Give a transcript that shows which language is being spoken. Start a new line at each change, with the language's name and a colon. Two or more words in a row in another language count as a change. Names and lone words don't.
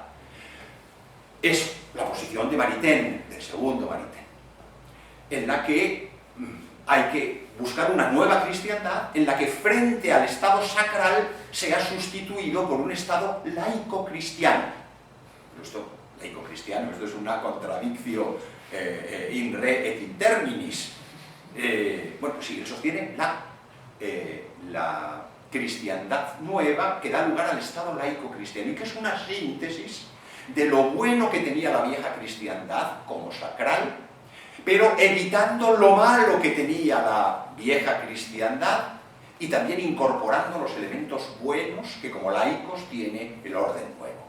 Spanish: Es la posición de Maritain, del segundo Maritain, en la que hay que buscar una nueva cristiandad en la que frente al Estado sacral sea sustituido por un Estado laico-cristiano. Esto, laico-cristiano, esto es una contradicción
Latin: in re et in terminis.
Spanish: Bueno, pues sí, él sostiene la cristiandad nueva que da lugar al Estado laico-cristiano y que es una síntesis de lo bueno que tenía la vieja cristiandad como sacral, pero evitando lo malo que tenía la vieja cristiandad y también incorporando los elementos buenos que como laicos tiene el orden nuevo.